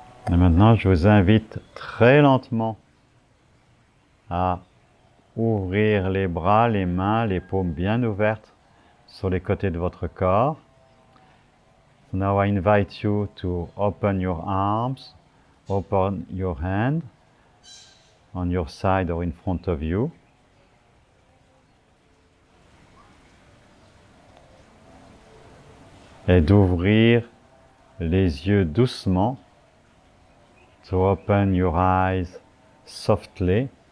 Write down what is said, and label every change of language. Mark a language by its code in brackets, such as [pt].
[fr] Et maintenant, je vous invite très lentement à ouvrir les bras, les mains, les paumes bien ouvertes sur les côtés de votre corps. [en] So now I invite you to open your arms, open your hand on your side or in front of you. [fr] Et d'ouvrir les yeux doucement. [en] To open your eyes softly.